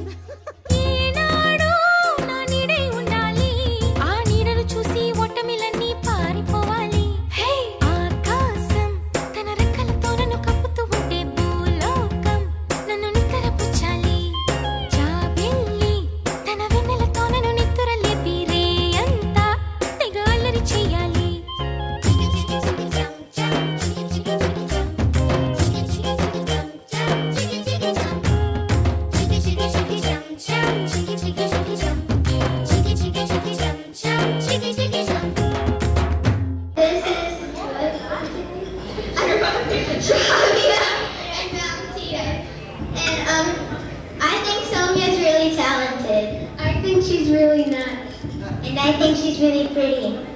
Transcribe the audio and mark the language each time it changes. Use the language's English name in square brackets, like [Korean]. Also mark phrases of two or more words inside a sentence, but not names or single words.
[Telugu] ఈనాడు నా నీడై ఉండాలి ఆ నీడను చూసి ఓటమిలన్నీ పారిపోవాలి హే ఆకాశం తన రెక్కలతో నన్ను కప్పుతూ ఉంటే భూలోకం నన్ను నిక్కరపుచ్చాలి జాబిల్లి తన వెన్నెలతో నన్ను నిద్రలేపి రే అంతా తెగ అల్లరి చేయాలి Chiki chiki chiki chum chum, chiki chiki chiki chum, chiki chiki chiki chum chum, chiki chiki chum. Chiki chiki chiki chum chum, chiki chiki chiki chum, chiki chiki chiki chum chum, chiki chiki chum. [English] This is Shravya and Valentina, and I think Soumya's really talented. I think she's really nice, and I think she's really pretty.